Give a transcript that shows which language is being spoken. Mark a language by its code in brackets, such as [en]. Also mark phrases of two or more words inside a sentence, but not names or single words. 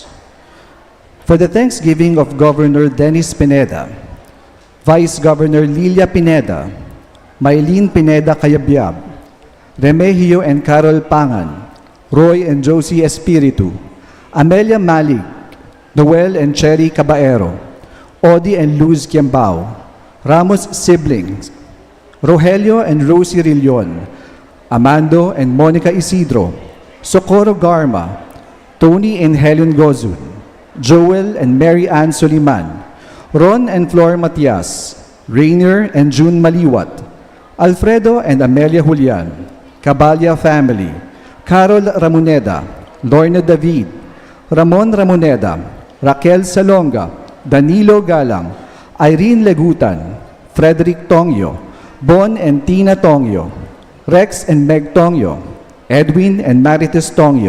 [en] For the thanksgiving of Governor Dennis Pineda, Vice Governor Lilia Pineda, Maylene Pineda Cayabyab, Remigio and Carol Pangan, Roy and Josie Espiritu, Amelia Malik, Noel and Cherry Caballero, Odi and Luz Quiambao, Ramos siblings, Rogelio and Rosie Rillon, Amando and Monica Isidro, Socorro Garma, Tony and Helen Gozun, Joel and Mary Ann Soliman, Ron and Flor Matias, Rainier and June Maliwat, Alfredo and Amelia Julian, Cabalya family, Carol Ramoneda, Lorna David, Ramon Ramoneda, Raquel Salonga, Danilo Galang, Irene Legutan, Frederick Tongyo, Bon and Tina Tongyo, Rex and Meg Tongyo, Edwin and Marites Tongyo,